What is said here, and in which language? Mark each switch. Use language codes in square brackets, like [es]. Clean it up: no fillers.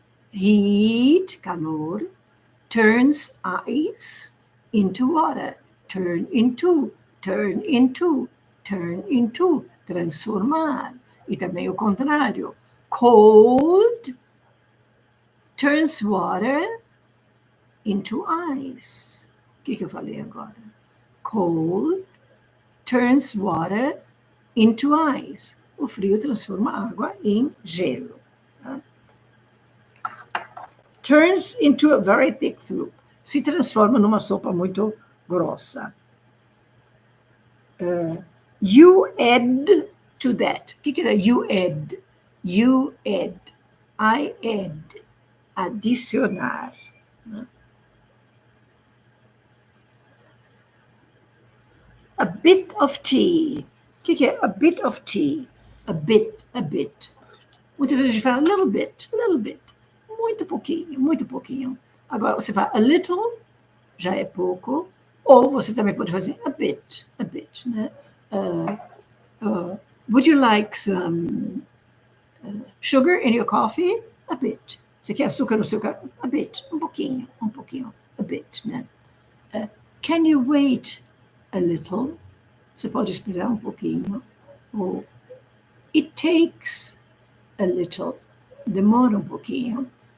[en] Heat, [pt] calor, [en] turns ice into water. Turn into, [pt] transformar. E também o contrário. [en] Cold turns water into ice. [pt] O que eu falei agora? [en] Cold turns water into ice. [pt] O frio transforma água em gelo. Tá? [en] turns into a very thick soup. [pt] Se transforma numa sopa muito grossa. [en] You add to that. [pt] O que é [en] you add? You add. I add. [pt] Adicionar. Né? [en] A bit of tea. [pt] O que é [en] a bit of tea? A bit, a bit. [pt] Muitas vezes a gente fala [en] little bit, little bit. [pt] Muito pouquinho, muito pouquinho. Agora, você fala [en] a little, [pt] já é pouco, ou você também pode fazer [en] a bit, [pt] né? [en] Would you like some sugar in your coffee? A bit. [pt] Você quer açúcar no seu café? [en] A bit, [pt] um pouquinho, [en] a bit, [pt] né? [en] Can you wait a little? [pt] Você pode esperar um pouquinho. Ou [en] it takes a little, [pt] demora um pouquinho.